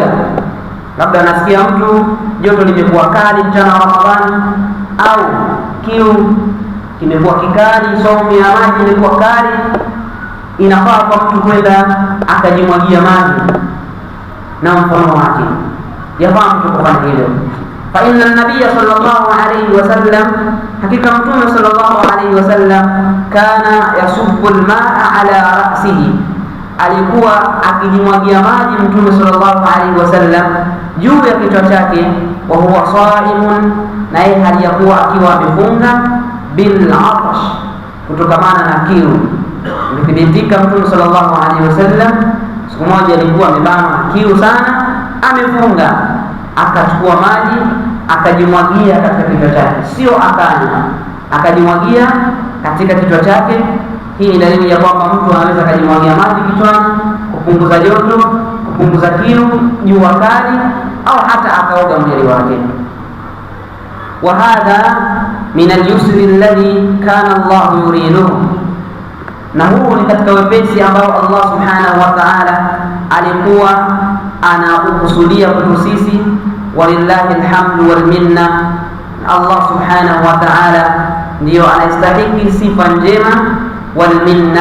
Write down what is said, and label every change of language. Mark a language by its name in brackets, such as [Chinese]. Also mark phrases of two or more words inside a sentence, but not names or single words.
[Swahili] Labda anasikia mtu joto limekuwa kali mchana wa Ramadhani, au kiu kimekuwa kikali, saumu ya maji imekuwa kali, inafaa kwa mtu kwenda akajimwagia maji na mkono wake, yafaa mtu kufanya hilo. [Arabic] فإن النبي صلى الله عليه وسلم, [Swahili] hakika mtume [Arabic] صلى الله عليه وسلم كان يصب الماء على رأسه, [Swahili] alikuwa akijimwagia maji mtume [Arabic] صلى الله عليه وسلم [Swahili] juu ya kichwa chake, [Arabic] وهو صائم, [Swahili] na yeye hali ya kuwa akiwa amefunga, [Arabic] بالعطش, [Swahili] kutokamana na kiu. Imethibika mtume [Arabic] صلى الله عليه وسلم [Swahili] siku moja alikuwa amebanwa kiu sana, amefunga, akachukua maji akajimwagia katika kichwa chake, sio akanywa, akajimwagia katika kichwa chake. Hii ni dalili ya kwamba mtu anaweza kujimwagia maji kichwani kupunguza joto, kupunguza kiu, jua kali, au hata akaoga mwili wake. [Arabic] وهذا من اليسر الذي كان الله يريده, [Swahili] na huu ni katika wepesi ambao [Arabic] الله سبحانه وتعالى [Swahili] alikuwa anakusudia kwetu sisi. [Arabic] ولله الحمد والمنة الله سبحانه وتعالى [Swahili] ndio anastahili sifa njema, [Arabic] والمنة,